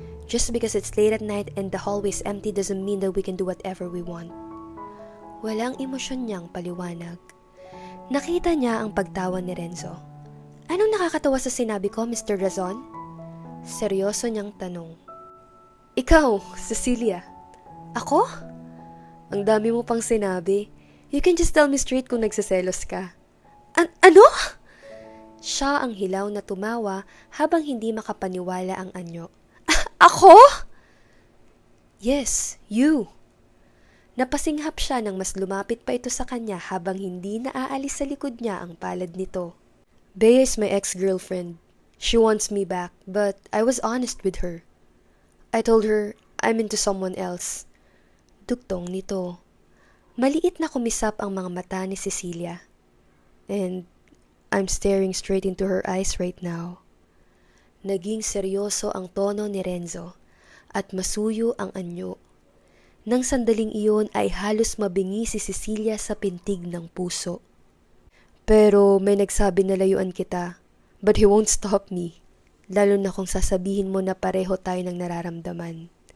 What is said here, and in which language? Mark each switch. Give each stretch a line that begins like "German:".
English: Just because it's late at night and the hallway's empty doesn't mean that we can do whatever we want."
Filipino: Walang emosyon niyang paliwanag. Nakita niya ang pagtawa ni Renzo. "Anong nakakatawa sa sinabi ko, Mr. Razon?" Seryoso niyang tanong. "Ikaw, Cecilia." "Ako?" "Ang dami mo pang sinabi.
English: You can just tell me straight
Filipino: kung nagsiselos ka. Ano? Siya ang hilaw na tumawa habang hindi makapaniwala ang anyo. Ako?
English: Yes, you.
Filipino: Napasinghap siya nang mas lumapit pa ito sa kanya habang hindi naaalis sa likod niya ang palad nito.
English: Bea is my ex-girlfriend. She wants me back, but I was honest with her. I told her I'm into someone else.
Filipino: Duktong nito. Maliit na kumisap ang mga mata ni Cecilia.
English: And I'm staring straight into her eyes right now.
Filipino: Naging seryoso ang tono ni Renzo at masuyo ang anyo. Nang sandaling iyon ay halos mabingi si Cecilia sa pintig ng puso. Pero may nagsabi na layuan kita,
English: but he won't stop me,
Filipino: lalo na kung sasabihin mo na pareho tayo ng nararamdaman.